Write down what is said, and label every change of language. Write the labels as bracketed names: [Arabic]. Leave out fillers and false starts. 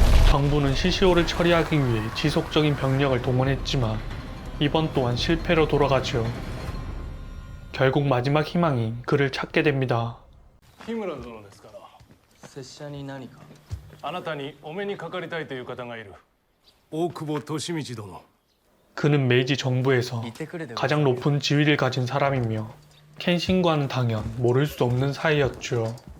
[Korean] 정부는 시시오를 처리하기 위해 지속적인 병력을 동원했지만 이번 또한 실패로 돌아가죠. 결국 마지막 희망이 그를 찾게 됩니다. [Japanese] 日村殿ですから。拙者に何か。あなたにお目にかかりたいという方がいる。大久保利通殿。 [Korean] 그는 메이지 정부에서 가장 높은 지위를 가진 사람이며 켄신과는 당연 모를 수 없는 사이였죠.